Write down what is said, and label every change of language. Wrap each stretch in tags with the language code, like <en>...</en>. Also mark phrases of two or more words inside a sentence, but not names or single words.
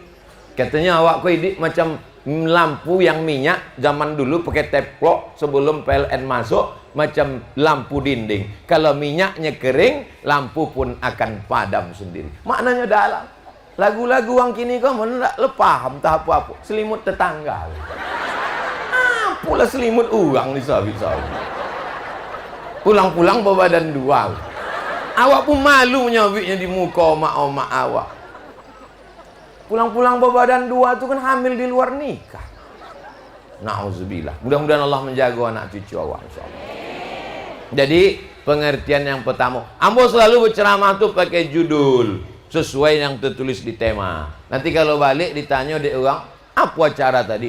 <ms>Katanya awak kau hidup macam lampu yang minyak zaman dulu pakai teplok sebelum PLN masuk, macam lampu dinding. Kalau minyaknya kering, lampu pun akan padam sendiri. Maknanya dalam. Lagu-lagu orang kini kau mana tak paham tak apa-apa. Selimut tetangga. Pula selimut orang ni sahabat-sahabat. Pulang-pulang berbadan dua. Awak pun malu nyawiknya di muka omak-omak awak. Pulang-pulang berbadan dua tu kan hamil di luar nikah. Na'udzubillah. Mudah-mudahan Allah menjaga anak cucu awak insyaAllah. Jadi pengertian yang pertama, ambo selalu berceramah tu pakai judul sesuai yang tertulis di tema. Nanti kalau balik ditanya dek orang, apa acara tadi?</ms>